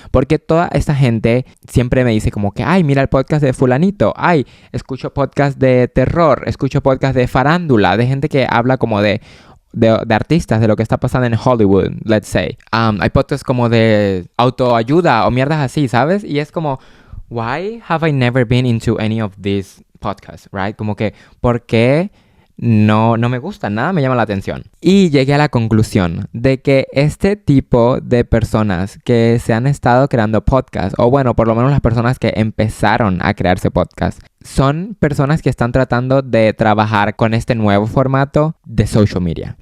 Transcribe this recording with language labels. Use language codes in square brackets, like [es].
[es] Porque toda esta gente siempre me dice como que, ay, mira el podcast de fulanito, ay, escucho podcast de terror, escucho podcast de farándula, de gente que habla como de artistas, de lo que está pasando en Hollywood, [en] let's say. [es] Hay podcasts como de autoayuda o mierdas así, ¿sabes? Y es como... [en] why have I never been into any of these podcasts, right? [es] Como que, ¿por qué no me gusta? Nada me llama la atención. Y llegué a la conclusión de que este tipo de personas que se han estado creando podcasts, o bueno, por lo menos las personas que empezaron a crearse podcasts, son personas que están tratando de trabajar con este nuevo formato de social media.